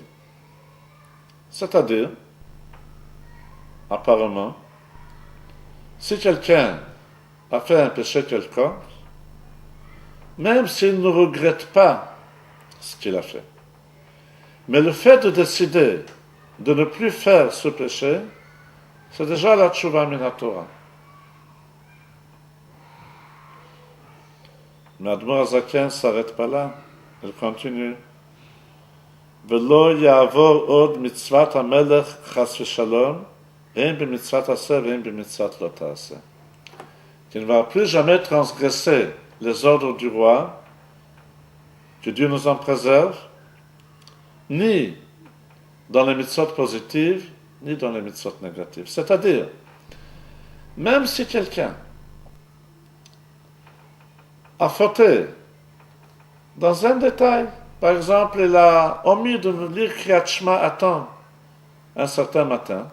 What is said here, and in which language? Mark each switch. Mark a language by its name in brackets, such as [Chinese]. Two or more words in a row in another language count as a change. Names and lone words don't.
[French] C'est-à-dire, apparemment, si quelqu'un a fait un péché quelconque, même s'il ne regrette pas ce qu'il a fait, mais le fait de décider de ne plus faire ce péché, c'est déjà la [Hebrew] תשובה מן התורה. [French] Mais Admor Azaken ne s'arrête pas là, elle continue. [Hebrew] ולא יעבור עוד מצוות המלך חס ושלום, הן במצוות עשה והן במצוות לא תעשה. [French] Qu'il ne va plus jamais transgresser les ordres du roi, que Dieu nous en préserve, ni dans les mitzvot positives, ni dans les mitzvot négatives. C'est-à-dire, même si quelqu'un a fauté dans un détail, par exemple, il a omis de nous lire Kriyat Shema à temps un certain matin.